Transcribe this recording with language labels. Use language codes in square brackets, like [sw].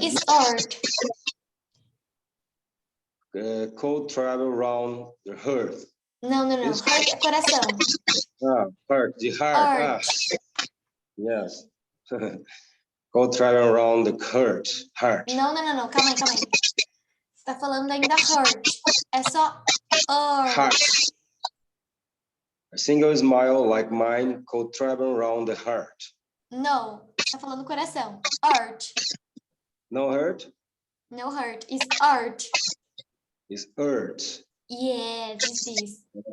[en] it's art. could travel around the earth. [pt] Não. Heart é coração. [en] Heart, the heart. Art. Yes. Could travel around the heart. [pt] Não. Calma aí. Você tá falando ainda heart. É só art. [en] Heart. A single smile like mine could travel around the heart. [pt] Não. Tá falando coração. Art. [en] No hurt? No heart. It's art. It's earth. Yes, it's this.